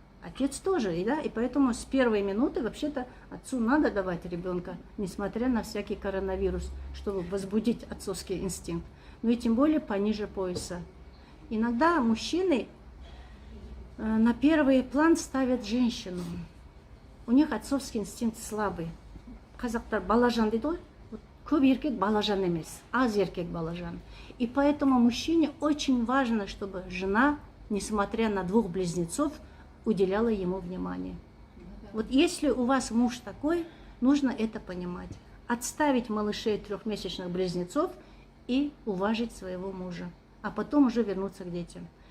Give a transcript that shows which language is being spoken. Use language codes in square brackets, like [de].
[ru] Отец тоже, и, да, и поэтому с первой минуты вообще-то отцу надо давать ребенка, несмотря на всякий коронавирус, чтобы возбудить отцовский инстинкт. Ну и тем более пониже пояса. Иногда мужчины на первый план ставят женщину. У них отцовский инстинкт слабый. [kk] Казақтар балажан дейді ғой, көп еркек балажан емес, аз еркек балажан. [ru] И поэтому мужчине очень важно, чтобы жена, несмотря на двух близнецов, уделяла ему внимание. Вот если у вас муж такой, нужно это понимать. Отставить малышей трехмесячных близнецов и уважить своего мужа, а потом уже вернуться к детям.